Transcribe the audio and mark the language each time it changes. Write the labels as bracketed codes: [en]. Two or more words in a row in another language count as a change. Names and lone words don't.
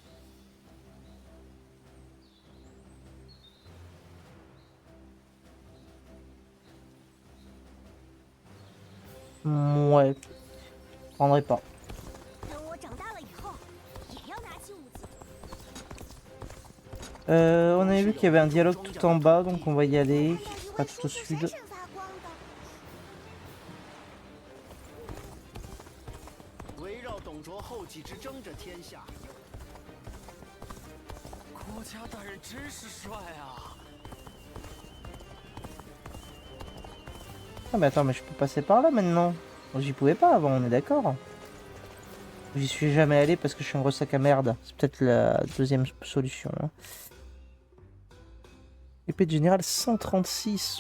[fr] Ouais, je prendrai pas. On avait vu qu'il y avait un dialogue tout en bas, donc on va y aller. Ce sera tout au sud. [zh] 围绕董卓后继之争着天下。国家大人真是帅啊！ [fr] Ah mais attends, mais je peux passer par là maintenant. J'y pouvais pas avant, on est d'accord. J'y suis jamais allé parce que je suis un gros sac à merde. C'est peut-être la deuxième solution. Hein. Épée de général 136.